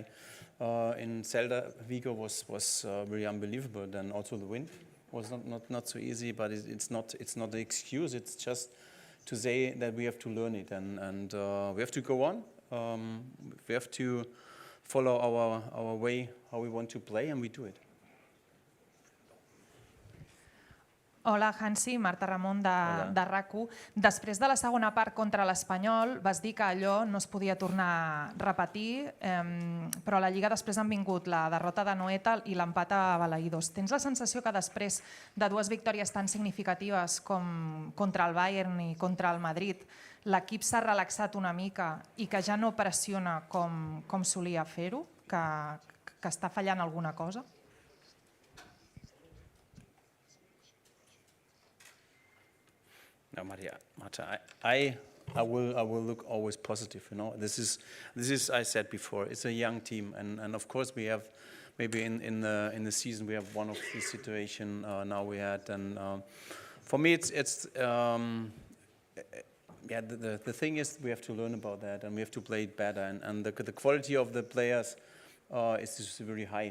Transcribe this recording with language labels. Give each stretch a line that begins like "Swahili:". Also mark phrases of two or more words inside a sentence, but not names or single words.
English: In Celta Vigo was really unbelievable. Then also the win was not so easy, but it's not an excuse. It's just to say that we have to learn it and we have to go on. We have to follow our way, how we want to play, and we do it.
Catalan: Hola, Hansi, Marta Ramon de RAC1. Després de la segona part contra l'Espanyol vas dir que allò no es podia tornar a repetir, però a la Lliga després han vingut la derrota de Noeta i l'empat a Balaïdos. Tens la sensació que després de dues victòries tan significatives com contra el Bayern i contra el Madrid, l'equip s'ha relaxat una mica i que ja no pressiona com solia fer-ho, que està fallant alguna cosa?
English: No, Marta, I will look always positive. You know, this is I said before. It's a young team, and of course we have maybe in the season we have one of these situations now we had, and for me it's yeah, the thing is we have to learn about that and we have to play it better, and the quality of the players is very high.